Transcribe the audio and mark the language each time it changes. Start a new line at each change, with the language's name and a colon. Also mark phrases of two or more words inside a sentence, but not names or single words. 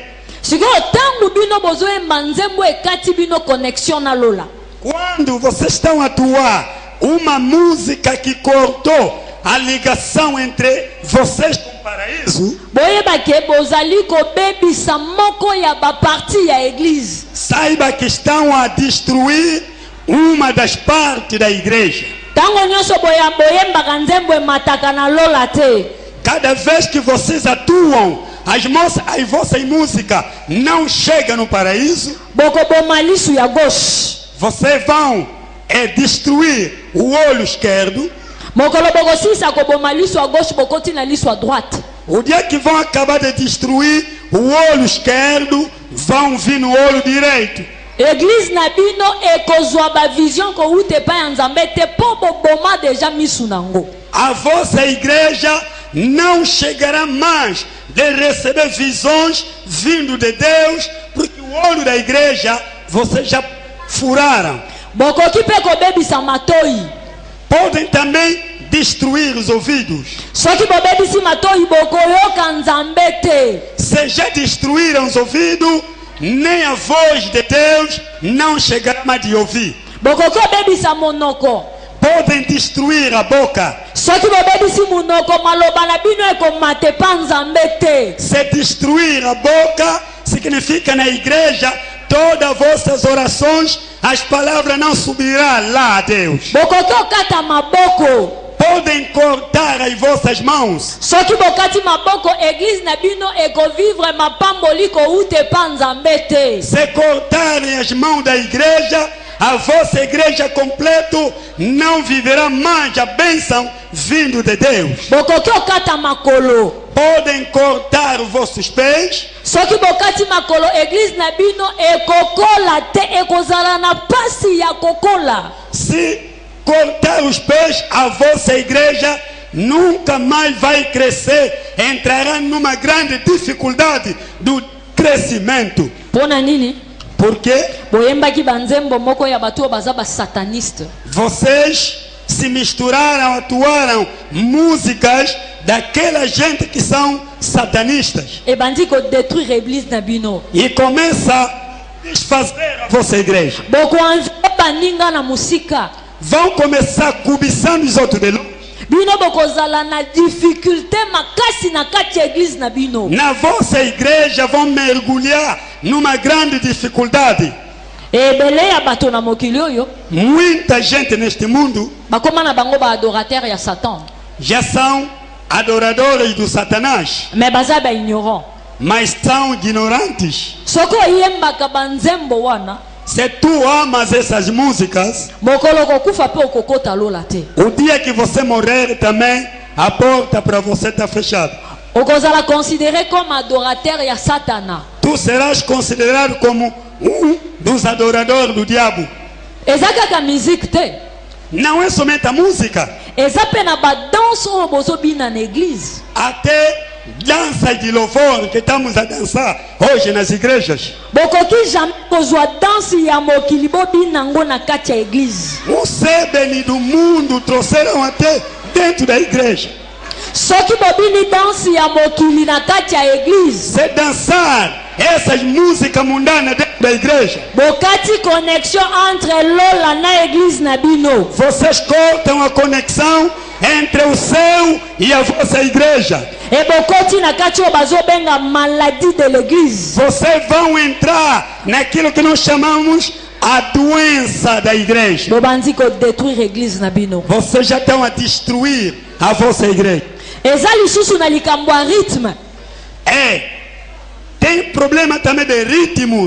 Lingala: Sikoyo tangu bino bozoyemba nzembo ekati bino connexion na lola.
Portuguese: Quando vocês estão a atuar uma música que cortou a ligação entre vocês com o paraíso,
Lingala: Boyeba ke bozali kobebisa moko ya baparti ya église.
Portuguese: saiba que estão a destruir uma das partes da igreja.
Lingala: Tango nyonso boyembaka nzembo emataka na lola te.
Portuguese: Cada vez que vocês atuam, a vossa música não chega no paraíso,
Lingala: Bokoboma lisu ya gauche.
Portuguese: vocês vão destruir o olho esquerdo.
Lingala: Mokolo bokosisa koboma lisu ya gauche bokoti na lisu ya droite.
Portuguese: O dia que vão acabar de destruir o olho esquerdo, vão vir no olho direito.
Lingala: Église na bino ekozwa ba vision ko ute pa ya Nzambe te po boboma deja misu nango.
Portuguese: A vossa igreja não chegará mais de receber visões vindo de Deus, porque o olho da igreja vocês já furaram.
Lingala: Bokoki pe kobebisa matoi.
Portuguese: Podem também destruir os ouvidos.
Lingala: Soki bobebisi matoi bokoyoka Nzambe te.
Portuguese: Se já destruíram os ouvidos, nem a voz de Deus não chegará mais de ouvir.
Lingala: Bokoki obebisa monoko.
Portuguese: Podem destruir a boca.
Lingala: Soki bobebisi monoko maloba na bino ekomate pa Nzambe te.
Portuguese: Se destruir a boca, significa na igreja, todas as vossas orações, as palavras não subirão lá a Deus.
Lingala: Bokoki okata maboko.
Portuguese: Podem cortar as vossas mãos.
Lingala: Soki bokati maboko église na bino ekovivre mapamboli ko ute pa Nzambe te.
Portuguese: Se cortarem as mãos da igreja, a vossa igreja completa não viverá mais a bênção vindo de Deus.
Lingala: Bokoki okata makolo.
Portuguese: Podem cortar os vossos pés.
Lingala: Soki bokati makolo église na bino ekokola te ekozala na pasi ya kokola.
Portuguese: Se cortar os pés, a vossa igreja nunca mais vai crescer. Entrará numa grande dificuldade do crescimento.
Lingala: Pona nini?
Portuguese: Porque
Lingala: Boyembaki banzembo moko ya batu baza ba sataniste.
Portuguese: vocês se misturaram, atuaram músicas daquela gente que são satanistas.
Lingala: E bandi ko détruire église na bino.
Portuguese: E começa a desfazer a vossa igreja.
Lingala: Boko anjo baninga na musika.
Portuguese: Vão começar cobiçando os outros de longe.
Lingala: Bino bokozala na difficulté makasi na kati ya église na bino.
Portuguese: Na vossa igreja vão mergulhar numa grande dificuldade.
Lingala: Ebele ya bato na mokili oyo
Portuguese: Muita gente neste mundo
Lingala: bakoma na bango ba adorateur ya Satan.
Portuguese: já são adoradores do Satanás,
Lingala: Mais baza ba ignorant.
Portuguese: mas são ignorantes.
Lingala: Soko yembaka banzembo wana
Portuguese: Se tu amas essas músicas,
Lingala: mokolo kokufa pe okokota lola te.
Portuguese: o dia que você morrer também, a porta para você está fechada.
Lingala: Okozala
French: considéré comme adorateur
Lingala: ya Satana.
Portuguese: Tu serás considerado como dos adoradores do diabo.
Lingala: Eza kaka musique te.
Portuguese: Não é somente a música,
Lingala: Eza pe na ba danse oyo bozobina na église.
Portuguese: até dança de louvor que estamos a dançar hoje nas igrejas.
Lingala: Bokoki jamais kozwa danse ya mokili bobina ngo na kati ya église.
Portuguese: O sebene do mundo trouxeram até dentro da igreja.
Lingala: Soki bobini danse ya mokili na kati ya église.
Portuguese: Se dançar essas músicas mundanas dentro da igreja,
Lingala: Bokati
French: connexion entre
Lingala: lola na église na bino.
Portuguese: vocês cortam a conexão entre o céu e a vossa igreja.
Lingala: E bokoti na kati oyo bazobenga
French: maladie de l'église.
Portuguese: Vocês vão entrar naquilo que nós chamamos a doença da igreja.
Lingala: Bobandi ko détruire église na bino.
Portuguese: Vocês já estão a destruir a vossa igreja.
Lingala: Eza lisusu na likambo ya rythme.
Portuguese: Tem problema também de ritmo.